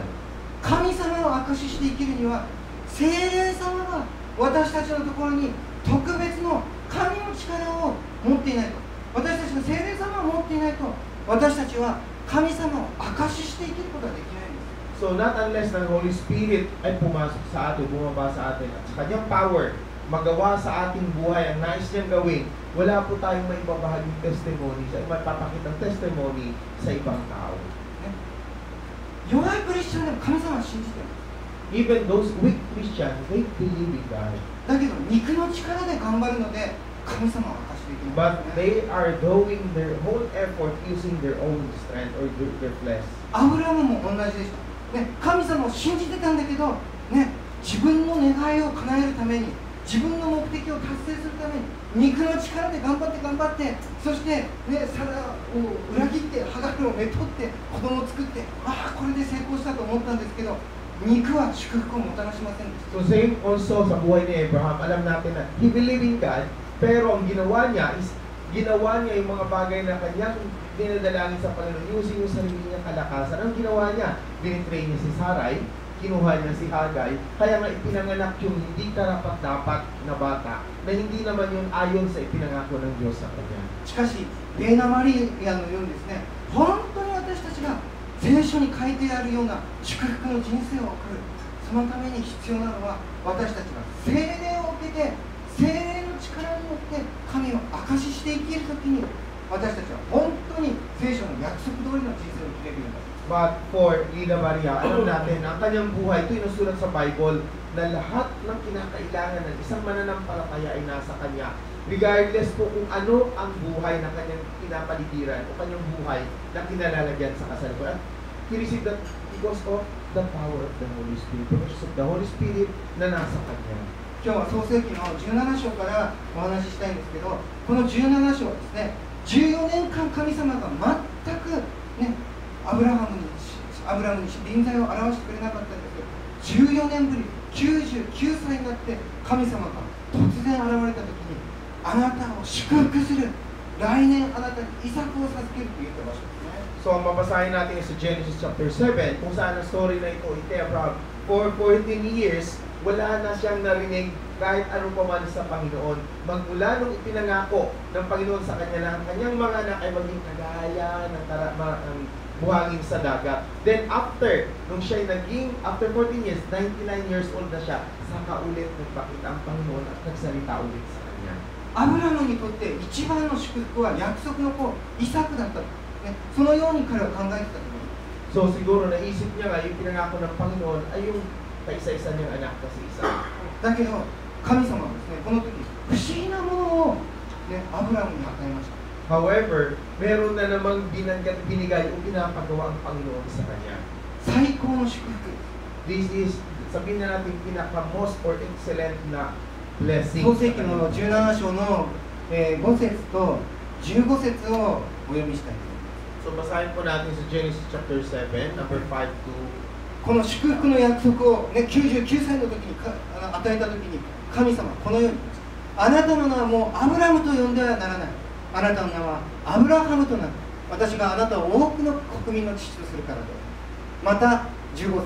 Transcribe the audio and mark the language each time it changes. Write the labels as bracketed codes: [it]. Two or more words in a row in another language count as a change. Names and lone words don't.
[ja] 神様を証しして生きるには、聖霊様が私たちのところに特別の神の力を持っていないと、私たちが聖霊様を持っていないと、私たちは神様を証しして生きることができないんです。 [en] So not unless the Holy Spirit [tl] ay pumasok sa atin, bumaba sa atin, at sa kanyang power, magawa sa ating buhay ang nais niyang gawin, wala po tayong maibabahaging testimony, mapapakitang testimony sa ibang tao. [ja] 弱いクリスチャンでも神様を信じてる。 [en] Even those weak Christians, they believe in God. [ja] だけど肉の力で頑張るので神様を証しできない。 [en] But they are doing their whole effort using their own strength or their flesh. [ja] アブラハムも同じでした。ね、神様を信じてたんだけど、ね、自分の願いを叶えるために、自分の目的を達成するために、肉の力で頑張って、そして、ね、サラを裏切って、ハガルをめとって、子供を作って、ああ、これで成功したと思ったんですけど、肉は祝福をもたらしませんでした。 [en] So same also [tl] sa buhay ni Abraham, alam natin na [en] he believed in God, [tl] pero ang ginawa niya yung mga bagay na kanyang dinadalangin sa Panginoon using yung sarili niyang kalakasan. Ang ginawa niya, binitray niya si Sarai, kinuha niya si Hagay, kaya nga ipinanganak yung hindi karapat-dapat na bata, na hindi naman yung ayon sa ipinangako ng Diyos sa kanya. [ja] しかし、レーナ・マリアのようにですね、本当に私たちが聖書に書いてあるような祝福の人生を送る、そのために必要なのは、私たちが聖霊を受けて、聖霊の力によって神を証しして生きるときに、私たちは本当に聖書の約束通りの人生を生きれるようになる。 [en] But for [tl] Lina Maria, alam natin, ang kanyang buhay, ito inusulat sa Bible, na lahat ng kinakailangan ng isang mananampalataya ay nasa kanya. Regardless po kung ano ang buhay na kanyang pinapaligiran o kanyang buhay na kinalalagyan sa kasalukuyan. [en] He received that because of the power of the Holy Spirit, because of the Holy Spirit [tl] na nasa kanya. [ja] 今日は創世記の17章からお話ししたいんですけど、この17章はですね、14年間神様が全くね、アブラムに臨在を表してくれなかったんですけど、14年ぶり、99歳になって神様が突然現れた時に、あなたを祝福する、来年あなたにイサクを授けると言った場所ですね。 [tl] So, ang mabasahin natin sa Genesis chapter 7, kung saan ang story na ito, Abraham, [en] for 14 years, [tl] wala na siyang narinig kahit anong paman sa Panginoon. Magmula nung ipinangako ng Panginoon sa kanya na ang kanyang mga anak ay maging kagaya ng buhangin sa dagat. [en] Then after, [tl] nung siya [en] after 14 years, 99 years old [tl] na siya, saka ulit nagpakita ang Panginoon at nagsalita ulit sa kanya. [ja] アブラムにとって一番の祝福は約束の子イサクだった、ね、そのように彼は考えてたと思います。 [tl] So siguro naisip niya nga yung pinangako ng Panginoon ay yung kaisa-isa niyang anak na si Isa. [ja] だけど神様はですね、この時不思議なものを、ね、アブラムに与えました。 [tl] However, meron na namang binigay o pinapagawa ang Panginoon sa kanya. [ja] 最高の祝福。 [en] This is, [tl] sabihin na natin, pinaka- [en] most or excellent [tl] na blessing. [ja] 創世記の17章の、5節と15節をお読みしたいと思います。 [tl] So basahin po natin sa Genesis chapter 7, number 5 to [ja] この祝福の約束を、ね、99歳の時に与えた時に神様はこのように言いました。あなたの名はもうアブラムと呼んではならない。あなたの名はアブラハムとなる。私があなたを多くの国民の父とするからで。また15節。